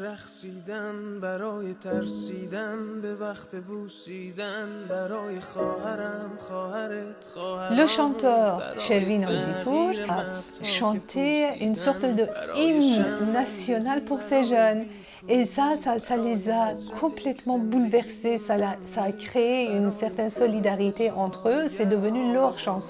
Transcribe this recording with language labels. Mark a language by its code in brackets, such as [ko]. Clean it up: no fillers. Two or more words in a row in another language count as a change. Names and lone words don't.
[fa] رقصیدن برای ترسیدن به وقت بوسیدن برای خواهرم خواهرت خواهرام. [fr] Le chanteur Shervin Hajipour a chanté une sorte de hymne national pour ces jeunes. Et ça les a complètement bouleversés, ça a créé une certaine solidarité entre eux, c'est devenu leur chanson.